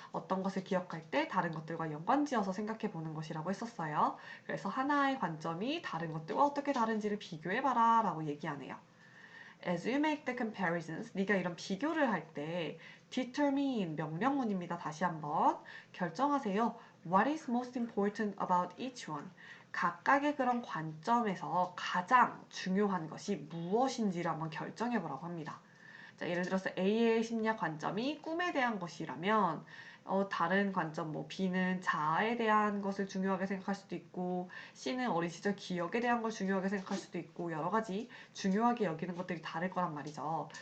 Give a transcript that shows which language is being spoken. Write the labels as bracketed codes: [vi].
[ko] 어떤 것을 기억할 때 다른 것들과 연관지어서 생각해 보는 것이라고 했었어요. 그래서 하나의 관점이 다른 것들과 어떻게 다른지를 비교해봐라 라고 얘기하네요. [en] As you make the comparisons, [ko] 네가 이런 비교를 할 때 determine 명령문입니다. 다시 한번 결정하세요. [en] What is most important about each one? [ko] 각각의 그런 관점에서 가장 중요한 것이 무엇인지를 한번 결정해 보라고 합니다. 자, 예를 들어서 A의 심리학 관점이 꿈에 대한 것이라면 다른 관점, 뭐 B는 자아에 대한 것을 중요하게 생각할 수도 있고 C는 어린 시절 기억에 대한 걸 중요하게 생각할 수도 있고 여러 가지 중요하게 여기는 것들이 다를 거란 말이죠.